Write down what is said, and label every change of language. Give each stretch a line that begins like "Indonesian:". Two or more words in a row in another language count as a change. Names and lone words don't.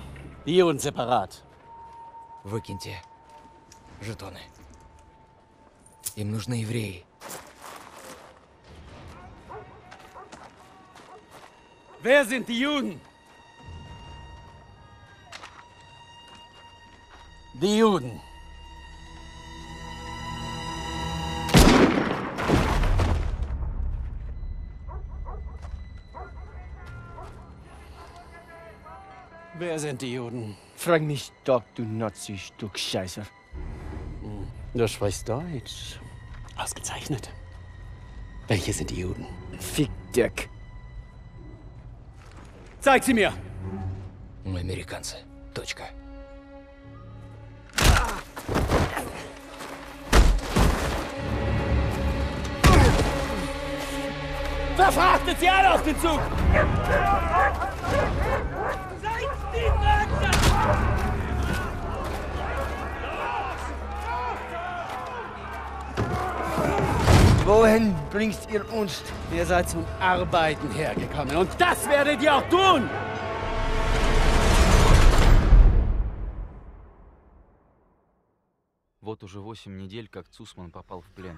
German: Die und separat.
Russian: Выкиньте жетоны. Им нужны евреи.
German: Wer sind die Juden? Die Juden. Wer sind die Juden? Frag mich doch, du Nazi-Stück Scheiße. Du sprichst Deutsch. Ausgezeichnet. Welche sind die Juden? Fick Dirk. Zeig sie mir!
Russian: Мы американцы. Точка.
German: Verfrachtet sie alle auf den Zug! Wohin bringt ihr uns? Ihr seid zum Arbeiten hergekommen und das werdet ihr auch tun!
Russian: Вот уже 8 недель, как Цусман попал в плен.